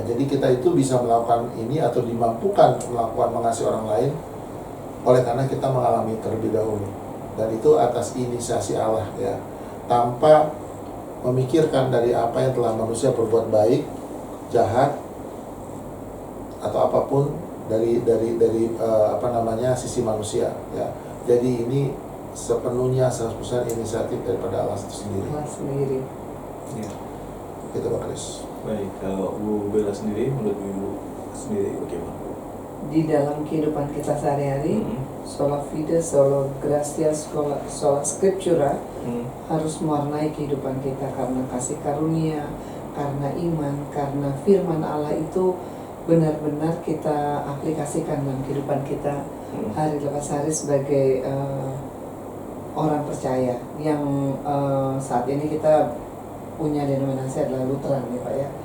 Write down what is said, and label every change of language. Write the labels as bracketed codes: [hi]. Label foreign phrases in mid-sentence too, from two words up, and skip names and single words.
[id] Jadi kita itu bisa melakukan ini atau dimampukan melakukan mengasihi orang lain oleh karena kita mengalami terlebih dahulu, dan itu atas inisiasi Allah ya, tanpa memikirkan dari apa yang telah manusia berbuat baik, jahat atau apapun dari sisi manusia ya. Jadi ini sepenuhnya 100% inisiatif daripada Allah itu sendiri. Allah sendiri. Ya. Gitu Pak Kris. Baik, kalau Bu Bella sendiri, menurut Ibu sendiri bagaimana? Di dalam kehidupan kita sehari-hari, [la] sola fide, sola gratia, sola scriptura [id] harus mewarnai kehidupan kita, karena kasih karunia, karena iman, karena firman Allah itu benar-benar kita aplikasikan dalam kehidupan kita hari lepas hari sebagai orang percaya yang saat ini kita punya denominasi adalah Lutheran ya Pak ya.